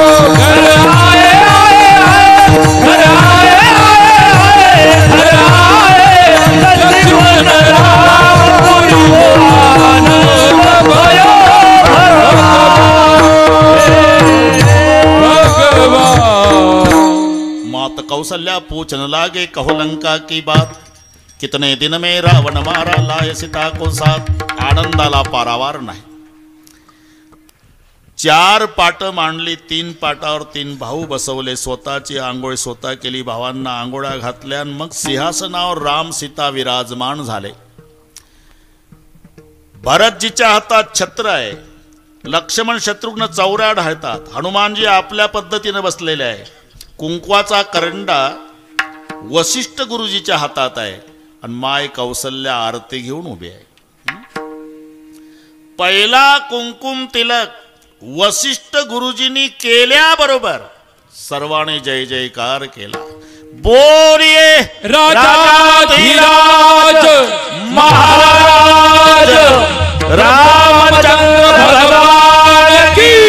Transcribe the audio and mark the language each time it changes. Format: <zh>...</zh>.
<hi>घर आए आए आए घर आए आए घर आए, लक्ष्मण राम पुरी को आनंद भयो भगवान। मात कौशल्या पूछने लागे, कहो लंका की बात। कितने दिन में रावण मारा, लाए सीता को साथ।</hi> <mr>आनंदाला पारावार नाही। 4 पाट मांडली, 3 पाटावर 3 भाऊ बसवले, स्वतःची आंघोळ स्वतः केली, भावांना आंघोळ्या घातल्या, मग सिंहासनावर राम सीता विराजमान झाले। भरतजीच्या हातात छत्र आहे, लक्ष्मण शत्रुघ्न चौऱ्या ढाळतात, हनुमानजी आपल्या पद्धतीने बसलेले आहे। कुंकवाचा करंडा वशिष्ठ गुरुजीच्या हातात आहे आणि माय कौशल्या आरती घेऊन उभी आहे। पहिला कुंकुम तिलक वशिष्ठ गुरुजींनी केल्याबरोबर सर्वांनी जय जयकार केला।</mr> <hi>बोलिए राजाधिराज महाराज रामचंद्र भगवान की</hi>